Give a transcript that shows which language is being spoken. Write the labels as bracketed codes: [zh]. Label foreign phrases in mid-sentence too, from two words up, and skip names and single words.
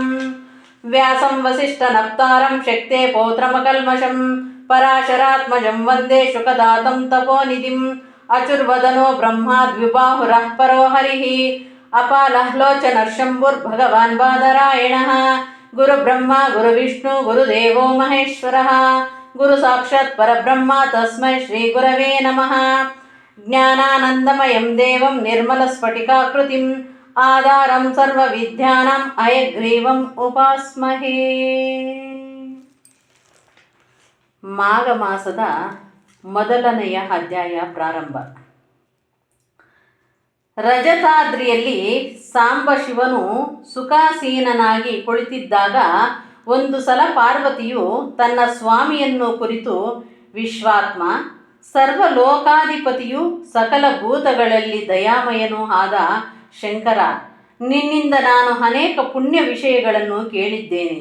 [sa] ವ್ಯಾಸಂ ವಸಿಷ್ಠನಪ್ತಾರಂ ಶಕ್ತೆ ಪೌತ್ರಮಕಲ್ಮಷಂ ಪರಾಶರಾತ್ಮಜಂ ವಂದೇ ಶುಕದಾತಂ ತಪೋನಿಧಿಂ ಅಚುರ್ವದನೋ ಬ್ರಹ್ಮಾದ್ವಿಬಾಹುರಃ ಪರೋ ಹರಿಃ ಅಪಾಲಹ್ಲೋಚನರ್ಶಂಭುರ್ಭಗವಾನ್ ಬಾದರಾಯಣಃ. ಗುರುಬ್ರಹ್ಮ ಗುರುವಿಷ್ಣು ಗುರುದೇವೋ ಮಹೇಶ್ವರಃ ಗುರು ಸಾಕ್ಷಾತ್ ಪರಬ್ರಹ್ಮ ತಸ್ಮೈ ಶ್ರೀ ಗುರವೇ ನಮಃ. ಜ್ಞಾನಾನಂದಮಯಂ ದೇವಂ ನಿರ್ಮಲಸ್ಫಟಿಕಾಕೃತಿಂ ಆಧಾರಂ ಸರ್ವವಿದ್ಯಾನಾಂ ಹಯಗ್ರೀವಂ ಉಪಾಸ್ಮಹೇ. [kn] ಮಾಘ ಮಾಸದ ಮೊದಲನೆಯ ಅಧ್ಯಾಯ ಪ್ರಾರಂಭ. ರಜತಾದ್ರಿಯಲ್ಲಿ ಸಾಂಬಶಿವನು ಸುಖಾಸೀನನಾಗಿ ಕುಳಿತಿದ್ದಾಗ ಒಂದು ಸಲ ಪಾರ್ವತಿಯು ತನ್ನ ಸ್ವಾಮಿಯನ್ನು ಕುರಿತು, ವಿಶ್ವಾತ್ಮ, ಸರ್ವಲೋಕಾಧಿಪತಿಯು ಸಕಲ ಭೂತಗಳಲ್ಲಿ ದಯಾಮಯನೂ ಆದ ಶಂಕರ, ನಿನ್ನಿಂದ ನಾನು ಅನೇಕ ಪುಣ್ಯ ವಿಷಯಗಳನ್ನು ಕೇಳಿದ್ದೇನೆ.